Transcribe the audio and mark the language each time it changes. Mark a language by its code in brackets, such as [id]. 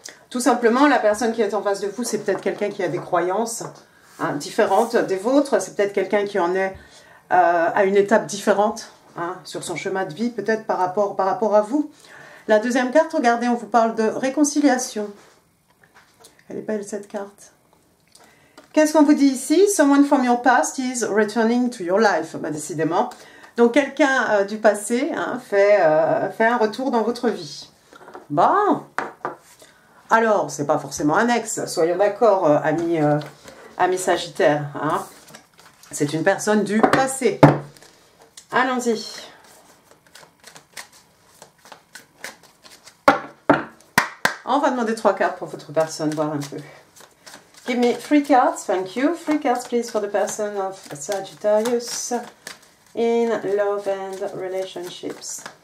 [fr] Tout simplement, la personne qui est en face de vous, c'est peut-être quelqu'un qui a des croyances différentes des vôtres. C'est peut-être quelqu'un qui en est à une étape différente sur son chemin de vie, peut-être par rapport à vous. La deuxième carte, regardez, on vous parle de réconciliation. Elle est belle cette carte. Qu'est-ce qu'on vous dit ici? [en] Someone from your past is returning to your life. [fr] Décidément. Donc, quelqu'un du passé fait un retour dans votre vie. Bon. Alors, c'est pas forcément un ex. Soyons d'accord, amis Sagittaires. C'est une personne du passé. Allons-y. On va demander 3 cartes pour votre personne, voir un peu. [en] Give me 3 cards, thank you. 3 cards, please, for the person of Sagittarius in love and relationships.